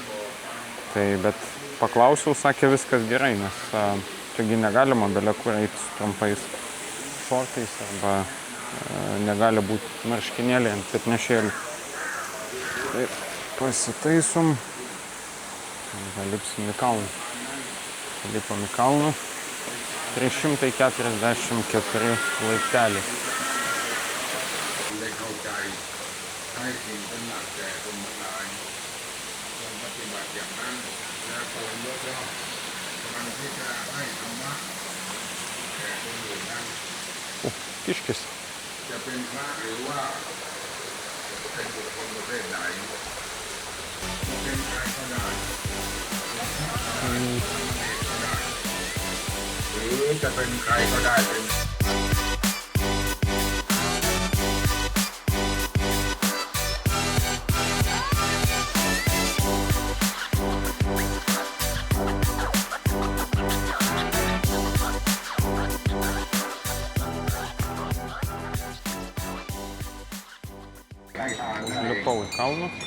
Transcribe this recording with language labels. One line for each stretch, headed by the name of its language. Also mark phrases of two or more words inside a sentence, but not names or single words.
Lithuanian: Tai, bet paklausiau, sakė, viskas gerai, nes čiagi negalima belia kur eiti su trumpais šortais arba negali būti marškinėliai ant petnešėlių. Tai pasitaisom. Lipsim į kalną. Lipam į kalną. 344 laipteliai.
Thai: ให้สิ่งเป็นหลักแก่คนทั้งหลายจงปฏิบัติอย่างนั้นและควรยกย่องมันที่จะให้ธรรมะแก่คนอื่นนั้น
Lithuanian: Kiškis.
Thai: จะเป็นพระหรือว่าเป็นบุคคลประเภทใดเป็นใครก็ได้หรือจะเป็นใครก็ได้เป็น
Lithuanian: Lipau į kalną.